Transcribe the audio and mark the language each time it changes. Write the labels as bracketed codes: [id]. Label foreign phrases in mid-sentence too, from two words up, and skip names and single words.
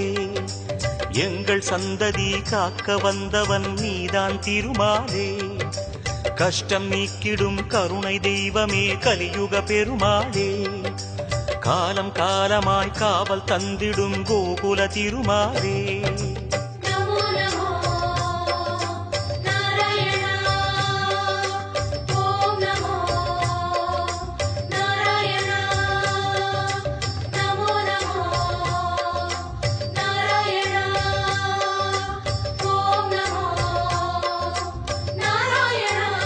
[ta] எங்கள் சந்ததி காக்க வந்தவன் நீதான் திருமாலே கஷ்டம் நீக்கிடும் கருணை தெய்வமே கலியுக பெருமாளே காலம் காலமாய் காவல் தந்திடும் கோகுல திருமாலே [sa] नमो नमो नारायण ओम नमो नारायण नमो नमो नारायण ओम नमो नारायण